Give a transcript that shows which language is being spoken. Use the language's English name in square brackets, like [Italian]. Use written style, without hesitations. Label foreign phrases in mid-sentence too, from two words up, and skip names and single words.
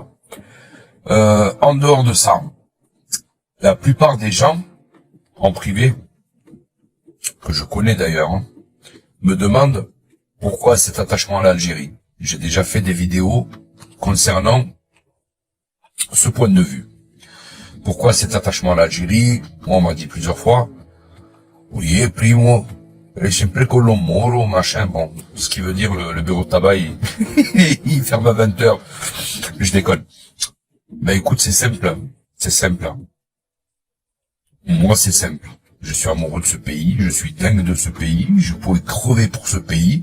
[French] En dehors de ça, la plupart des gens, en privé, que je connais d'ailleurs, me demandent pourquoi cet attachement à l'Algérie. J'ai déjà fait des vidéos concernant ce point de vue. Pourquoi cet attachement à l'Algérie? Moi, on m'a dit plusieurs fois, oui, [Italian] primo, è sempre con lo moro, [French] machin, bon, ce qui veut dire le bureau de tabac, il ferme à 20h. Je déconne. Ben écoute, c'est simple. Moi, c'est simple. Je suis amoureux de ce pays, je suis dingue de ce pays, je pourrais crever pour ce pays.